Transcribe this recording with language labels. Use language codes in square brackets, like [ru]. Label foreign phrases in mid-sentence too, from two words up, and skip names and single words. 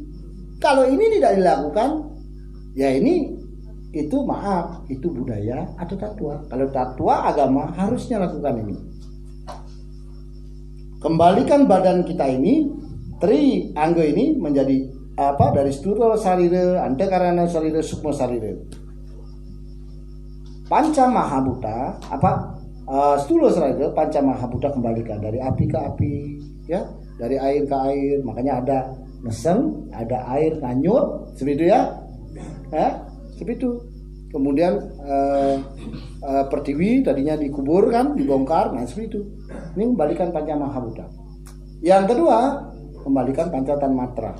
[id] Kalau ini tidak dilakukan, ya itu maaf, itu budaya atau tattwa. Kalau tattwa agama harusnya lakukan ini. Kembalikan badan kita ini, tri anggo ini menjadi dari stula sarira, antakarana sarira, sukma sarira. Panca Mahabhuta, stula sarira, Panca Mahabhuta kembalikan dari api ke api, ya, dari air ke air. Makanya ada neseng, ada air nganyut, seperti itu ya. Seperti itu. Kemudian pertiwi tadinya dikubur kan, dibongkar, nah seperti itu. Ini kembalikan Panca Mahabhuta. Yang kedua, kembalikan Panca Tanmatra.